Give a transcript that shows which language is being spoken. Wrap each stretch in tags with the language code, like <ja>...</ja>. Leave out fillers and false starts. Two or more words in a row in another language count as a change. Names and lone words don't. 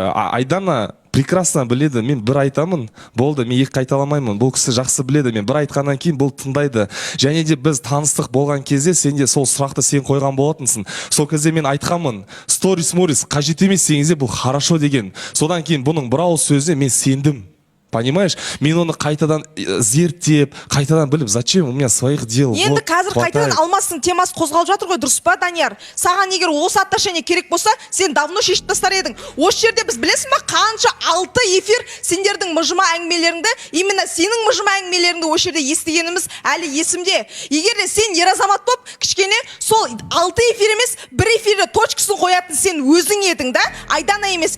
<kk>Айдана прекрасно біледі, мен бір айтамын, болды, мен екі қайталамаймын, бұл кісі жақсы біледі, мен бір айтқаннан кейін бұл тыңдайды. Және де біз таныстық болған кезде сен де сол сұрақты сен қойған болатынсың. Сол кезде мен айтқанмын, сторис қажет емес дегенде бұл хорошо деген. Содан кейін бұның бір ауыз сөзіне мен сендім. Понимаешь? Мен оны қайтадан зерттеп, қайтадан біліп,</kk> <ru>зачем у меня своих дел?</ru> <kk>Енді қазір қайтадан Алмастың темасы қозғалып жатыр ғой, дұрыс па, Данияр? Саған егер осы отношение керек болса, сен давно шешіп тастар едің. Осы жерде біз білесің ба, қанша 6 эфир сендердің мыжыма әңгімелеріңді, именно сенің мыжыма әңгімелеріңді осы жерде естігеніміз әлі есімде. Егер де сен ер азамат болып, кішкене сол 6 эфир емес, бір эфирде точкасын қоятын сен өзің едің да, Айдана емес.</kk>